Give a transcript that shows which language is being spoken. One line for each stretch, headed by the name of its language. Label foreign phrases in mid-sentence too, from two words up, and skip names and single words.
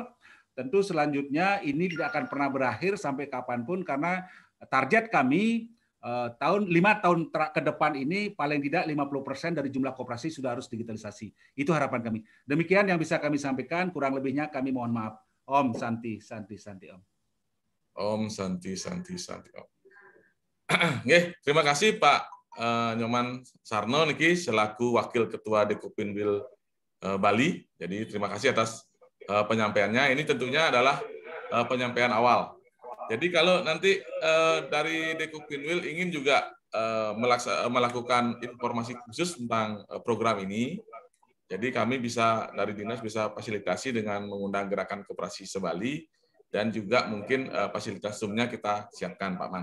Indonesian: Tentu selanjutnya ini tidak akan pernah berakhir sampai kapanpun, karena target kami 5 tahun ke depan ini paling tidak 50% dari jumlah koperasi sudah harus digitalisasi. Itu harapan kami. Demikian yang bisa kami sampaikan, kurang lebihnya kami mohon maaf.
Balinese: Om Santi Om. Om Santi Om.
Indonesian: Nggih, terima kasih Pak Nyoman Sarno niki selaku Wakil Ketua Dekopinwil Bali. Jadi terima kasih atas penyampaiannya. Ini tentunya adalah penyampaian awal. Jadi kalau nanti dari Dekopinwil ingin juga melakukan informasi khusus tentang program ini, jadi kami bisa dari dinas bisa fasilitasi dengan mengundang gerakan koperasi se-Bali, dan juga mungkin fasilitas Zoom-nya kita siapkan Pak Man.